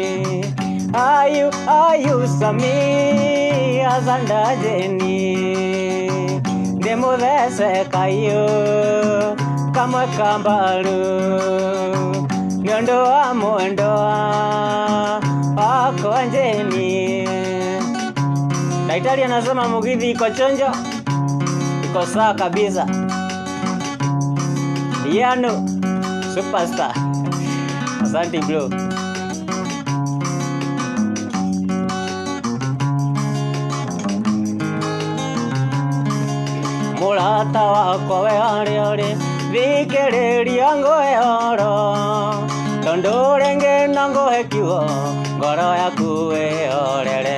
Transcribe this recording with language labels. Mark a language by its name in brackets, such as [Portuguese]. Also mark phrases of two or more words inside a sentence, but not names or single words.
[Kikuyu] Ayu Sami azanda Jeni, ndĩmũthece kaiyũ kamwe ka mbaru, nĩũndũ wa mwendo wakwa Jeni. [Swahili] Daktari anasema Mugithi iko chonjo, iko sawa kabisa. [English] Piano superstar. Asante bro. [Kikuyu] Murata wakwa we harĩ thikĩrĩria ngũyoro tondũ rĩngĩ no ngũhe kiugo ngoro yaku wĩhorere.